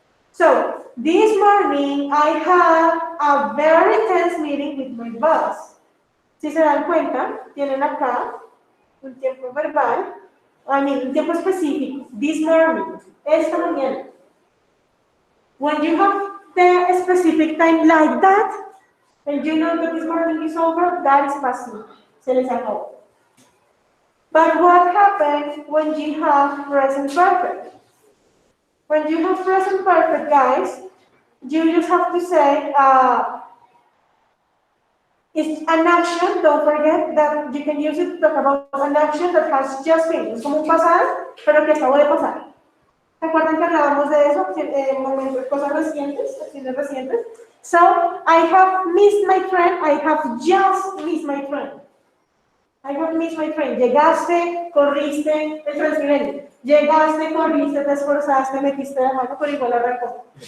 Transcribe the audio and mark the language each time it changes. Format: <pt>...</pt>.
<en>So this morning I had a very tense meeting with my boss.</en> <es>Si se dan cuenta, tienen acá un tiempo verbal, un tiempo específico.</es> <en>This morning,</en> <es>esta mañana.</es> <en>When you have the specific time like that, and you know that this morning is over, that is passive.</en> <es>Se les acabó.</es> <en>But what happens when you have present perfect? When you have present perfect, guys, you just have to say, it's an action, don't forget that you can use it to talk about an action that has just finished.</en> <es>Es como un pasado, pero que acabó de pasar. ¿Se acuerdan que hablábamos de eso? Momentos, cosas recientes, acciones recientes.</es> <en>So, I have missed my train, I have just missed my train. I have missed my train.</en> <es>Llegaste, corriste, el transmilenio. Llegaste, corriste, te esforzaste, metiste la mano, pero igual arrancó.</es>